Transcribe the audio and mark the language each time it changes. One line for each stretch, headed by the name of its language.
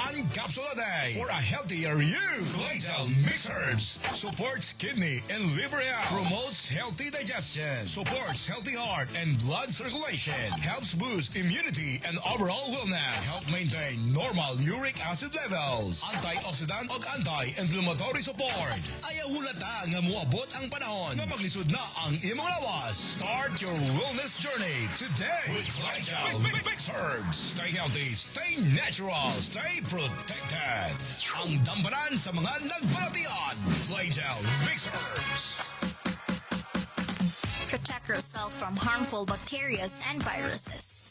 English: 1 capsule a day for a healthier you. Claytel Mix Herbs supports kidney and liver health, promotes healthy digestion, supports healthy heart and blood circulation, helps boost immunity and overall wellness, help maintain normal uric acid levels, antioxidant ug anti-inflammatory support.
Cebuano: Ayaw hulata nga muabot ang panahon nga maglisod na ang imong lawas.
English: Start your wellness journey today with Claytel Mix Herbs. Stay healthy, stay natural, stay protected.
Cebuano: Ang dampanan sa mga nagbalatian. Claytel Mix Herbs.
English: Protect yourself from harmful bacteria and viruses.